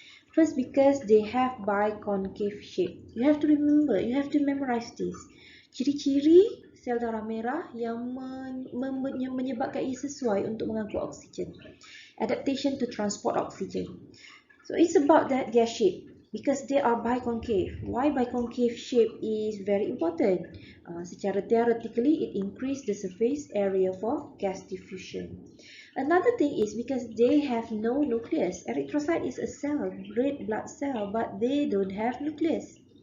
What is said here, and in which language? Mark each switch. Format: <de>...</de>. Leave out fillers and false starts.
<en>First, because they have biconcave shape. You have to remember, you have to memorize this.</en> <ms>Ciri-ciri sel darah merah yang menyebabkan ia sesuai untuk mengangkut oksigen.</ms> <en>Adaptation to transport oxygen. So it's about that gas shape because they are biconcave. Why biconcave shape is very important? Secara theoretically, it increase the surface area for gas diffusion. Another thing is because they have no nucleus. Erythrocyte is a cell, red blood cell, but they don't have nucleus.</en>